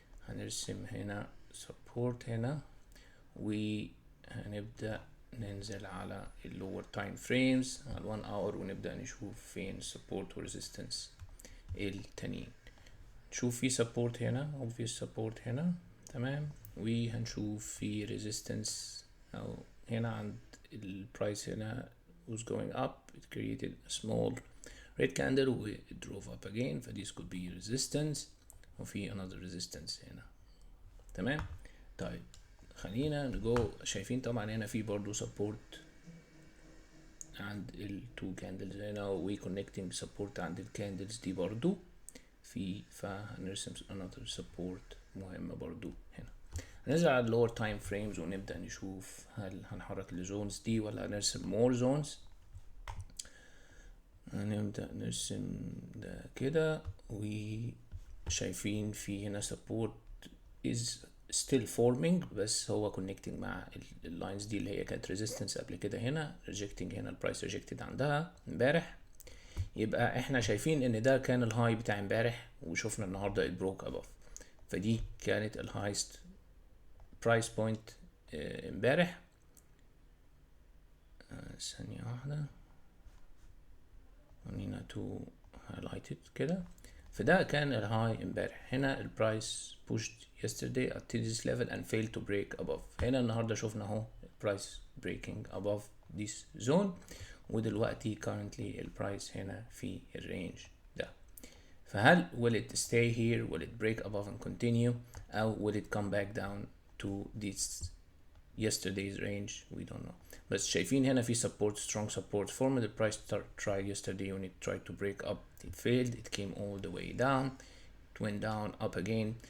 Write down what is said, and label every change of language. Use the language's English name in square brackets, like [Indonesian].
[Arabic] هنرسم هنا سبورت هنا، وهنبدأ ننزل على اللور تايم فريمز على 1 اور ونبدأ نشوف فين سبورت وريزيستنس التانيين. نشوف في سبورت هنا او في سبورت هنا. تمام. وهنشوف في resistance او هنا عند البرايس هنا [English] was going up. It created a small red candle و it drove up again, ف this could be resistance وفي another resistance هنا. [Arabic] تمام. طيب خلينا نجو. شايفين طبعا هنا في برضو support عند ال two candles هنا، و connecting support عند الكاندلز دي برضو فهنرسم [English] another support [Arabic] مهمة برضو هنا. هننزل على اللور تايم فريمز ونبدأ نشوف هل هنحرك الزونز دي ولا هنرسم مور زونز. هنبدأ نرسم ده كده، وشايفين في هنا [English] support is still forming، [Arabic] بس هو connecting مع اللاينز دي اللي هي كانت resistance قبل كده هنا rejecting. هنا البرايس rejected عندها امبارح، يبقى احنا شايفين ان ده كان الهاي بتاع امبارح، وشوفنا النهارده [English] it broke above، [Arabic] فدي كانت الهايست برايس بوينت امبارح. ثانية واحدة، خلينا تو highlighted كده. فده كان الهاي امبارح. هنا البرايس [English] pushed yesterday at this level and failed to break above. [Arabic] هنا النهارده شفنا اهو البرايس [English] breaking above this zone، [Arabic] ودلوقتي currently البرايس هنا في الرينج ده. [English] فهل will it stay here, will it break above and continue, أو will it come back down to this yesterday's range? We don't know. [Arabic] بس شايفين هنا في [English] support, strong support formed. The price tried yesterday when it tried to break up, it failed, it came all the way down, it went down, up again.